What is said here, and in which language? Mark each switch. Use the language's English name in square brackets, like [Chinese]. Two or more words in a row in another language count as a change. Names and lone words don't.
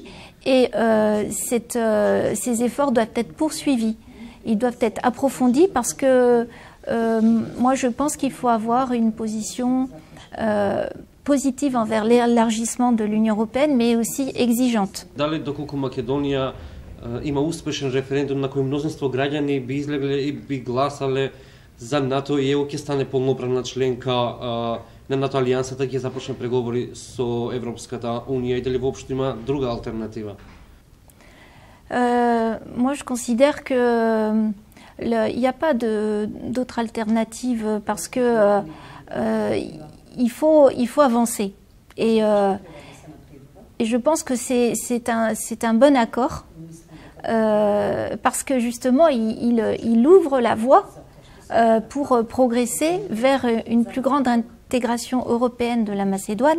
[French] Et ces efforts doivent être poursuivis. Ils doivent être approfondis parce que moi je pense qu'il faut avoir une position positive envers l'élargissement de l'Union européenne, mais aussi exigeante. [Macedonian] Дали доколку Македонија има успешен референдум на кој мнозинство граѓани би излегле и би гласале за НАТО и ЕУ ќе стане полноправна членка на НАТО алијансата, ќе започне преговори со Европската унија и дали воопшто има друга алтернатива? [French] Moi, je considère que il n'y a pas d'autre alternative parce que il faut avancer. Et je pense que c'est un bon accord parce que justement, il ouvre la voie pour progresser vers une plus grande intégration européenne de la Macédoine.